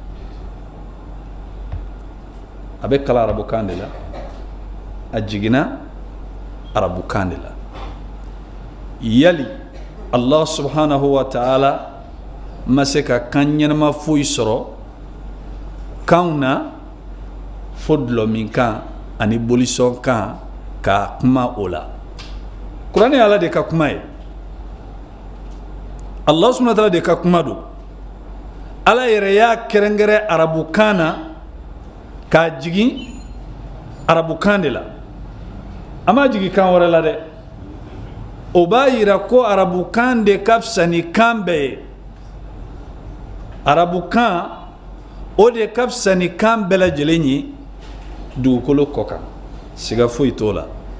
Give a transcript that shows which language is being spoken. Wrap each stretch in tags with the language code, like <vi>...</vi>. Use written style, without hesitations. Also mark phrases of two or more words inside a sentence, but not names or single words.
<bm>a bɛ kalan arabukan de la a jiginna arabukan de la yali</bm> <ar>الله سبحانه وتعالى</ar> <bm>ma se ka kan ɲɛnama foyi sɔrɔ kanw na fo dulɔ min kan ani bolisɔn kan ka kuma o la kuranɛ ye ala de ka kuma ye</bm> <ar>الله سبحانه وتعالى</ar> <bm>de ka kuma don ala yɛrɛ y'a kɛrɛnkɛrɛn arabukan na k'a jigin arabukan de la a ma jigin kan wɛrɛ la dɛ o b'a yira ko arabukan de ka fisa ni kan bɛɛ ye arabukan o de ka fisa ni kan bɛɛ lajɛlen ye dugukolo kɔ kan siga foyi t'o la</bm>